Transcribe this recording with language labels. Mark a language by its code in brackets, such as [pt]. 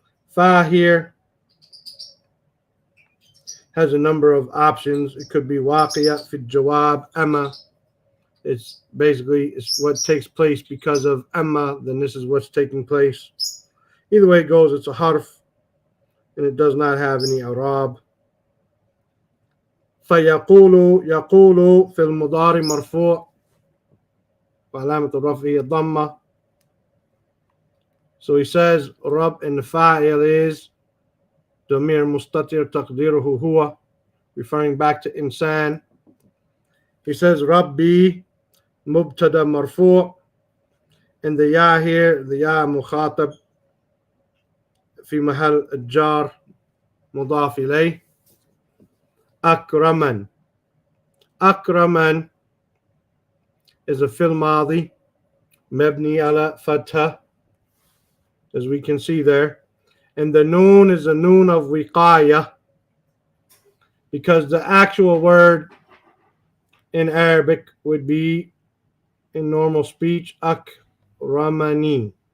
[en] Fa here has a number of options. It could be waqiya fi jawab amma. It's basically it's what takes place because of amma, then this is what's taking place. Either way it goes, it's a harf and it does not have any i'rab. [ar] فيقول يقول في المضارع مرفوع وعلامة رفعه الضمة. [en] So he says رب and the fa'il is [ar] ضمير مستتر تقديره هو, [en] referring back to insan. He says [ar] ربي مبتدا مرفوع, [en] and the ya here, the ya [ar] مخاطب في محل الجار مضاف إليه. أكرمن. [en] أكرمن is a fil madi [ar] مبني على فتحة, [en] as we can see there, and the noon is a noon of wiqaya, because the actual word in Arabic would be, in normal speech, akramani.